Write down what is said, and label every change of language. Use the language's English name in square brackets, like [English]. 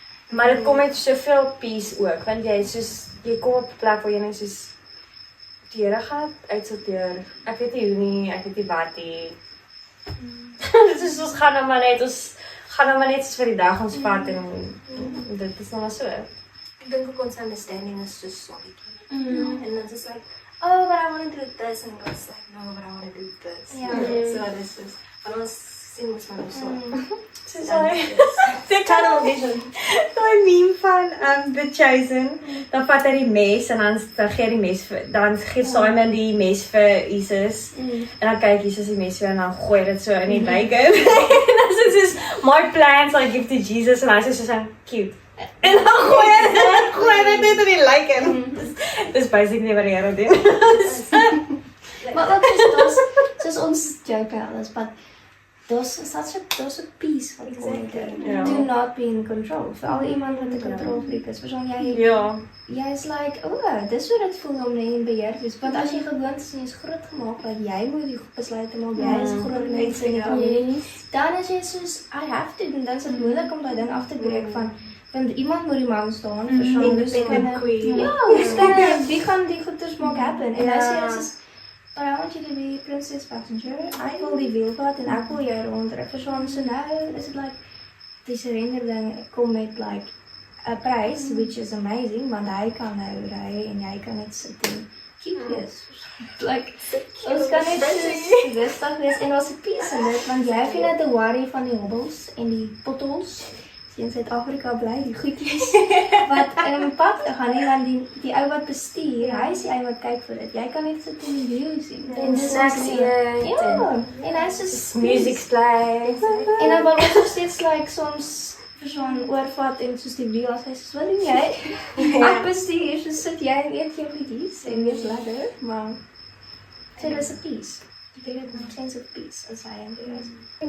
[Afrikaans] Maar dit kom met soveel peace ook, want jy kom op 'n plek waar jy net soos die Here gaan uitsorteer. Ek weet nie hoe nie, ek weet nie wat nie. Dit is ons gaan nou maar net soos vir die dag ons vat en dit is nou maar so. Ek dink ook ons understanding is so swakkie. [English] And then just like, oh, but I want to do this, and God's like, no, but I want to do this. So this is, [Afrikaans] van ons sien ons maar so. Soos hy tunnel vision. Daai meme van The Chosen, dan vat hy die mes en dan gee hy die mes vir dan gee Simon die mes vir Jesus. En dan kyk Jesus die mes vir en dan gooi dit so in die bacon. En dan sê soos my plans I give to Jesus en hy sê so cute. En dan gooi hy dit in die bacon. Dis basically wat die Here doen. Maar ook is soos ons joke alles, but daar's a peace wat kom met dit. Ja. [English] Do not be in control. [Afrikaans] Vir al iemand wat 'n kontrolfreak is, verstaan jy? Ja. Jy is like, dis hoe dit voel om nie in beheer te wees. Want as jy gewoond is en jy's groot gemaak dat jy moet die besluite maak, jy is groot mense in die familie, dan is jy soos, [English] I have to, [Afrikaans] en dan is dit moeilik om daai ding af te breek van, want iemand moet die mou staan, verstaan, [English] Independent queen. [Afrikaans] Ja, wie gaan die goeders maak happen? En hy sê, dis is, [English] but I want you to be princess passenger. [Afrikaans] Ek wil die wiel vat en ek wil jou rondry. Verstaan, so nou is it like, die surrender ding kom met like, a price, [English] which is amazing, [Afrikaans] want hy kan nou ry en jy kan net sit en cute wees. Like, ons kan net so rustig wees en ons het peace in dit, want jy hoef nie net te worry van die hobbels en die potholes. In Suid-Afrika bly die goedjies wat in 'n pad gaan nie, want die ou wat bestuur, hy is die ou wat kyk vir dit. Jy kan net sit en die view sien. En snacks eet. Ja, en hy is so [English] Music play. [Afrikaans] En dan wil ons nog steeds like soms verstaan oorvat en soos die wiel as hy soos wat doen jy? Ek bestuur, so sit jy en eet jou goedjies en wees lekker, maar [English] so there's a peace. [Afrikaans] Jy kry 'n sense of peace [English] as I am there.